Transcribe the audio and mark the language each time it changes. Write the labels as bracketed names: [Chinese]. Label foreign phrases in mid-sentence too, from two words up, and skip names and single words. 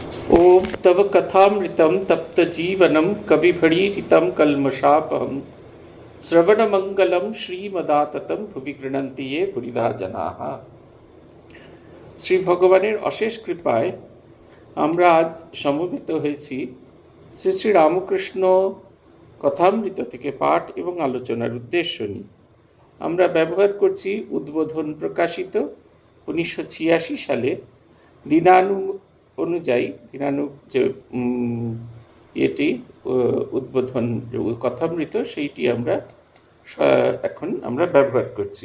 [Sanskrit] ओम तव कथामृतम तप्त जीवनम कविभणीरितं कल्मषापहं श्रवणमंगलम श्रीमदाततं भुवि गृह्णन्ति ये भूरिदा जनाः। [Bangla] শ্রী ভগবানের অশেষ কৃপায় আমরা আজ সমবেত হয়েছি শ্রী শ্রী রামকৃষ্ণ কথামৃত থেকে পাঠ এবং আলোচনার উদ্দেশ্য নিয়ে। আমরা ব্যবহার করছি উদ্বোধন প্রকাশিত 1986 সালে দিনানু অনুযায়ী যে এটি উদ্বোধন কথামৃত সেইটি এখন আমরা ব্যবহার করছি।